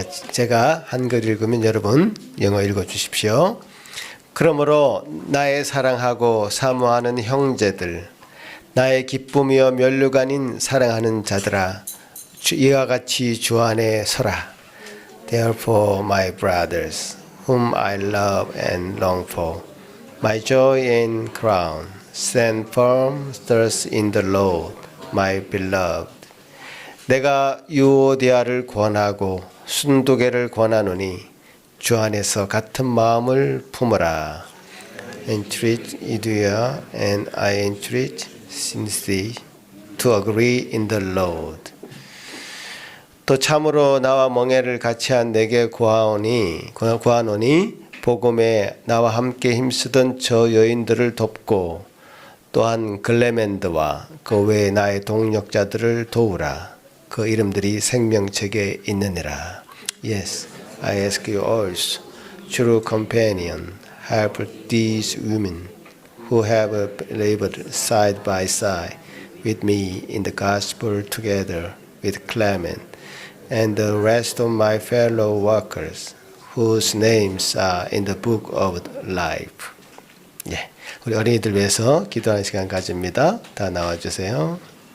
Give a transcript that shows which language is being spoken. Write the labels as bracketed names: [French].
[Korean] 제가 한글 읽으면 여러분 영어 읽어주십시오. 그러므로 나의 사랑하고 사모하는 형제들, 나의 기쁨이여 면류관인 사랑하는 자들아, 이와 같이 주 안에 서라. [English] Therefore, my brothers, whom I love and long for, my joy and crown, stand firm thus in the Lord, my beloved. [Korean] 내가 유오디아를 권하고 순두개를 권하노니 주 안에서 같은 마음을 품으라. [English] Entreat Euodia and I entreat Syntyche to agree in the Lord. [Korean] 또 참으로 나와 멍에를 같이한 내게 구하노니 복음에 나와 함께 힘쓰던 저 여인들을 돕고 또한 글레멘드와 그 외에 나의 동력자들을 도우라. 그 이름들이 생명책에 있느니라. [English] Yes, I ask you also, true companion, help these women who have labored side by side with me in the gospel together with Clement and the rest of my fellow workers whose names are in the book of life. [Korean] 예, 우리 어린이들 위해서 기도하는 시간 가집니다. 다 나와주세요.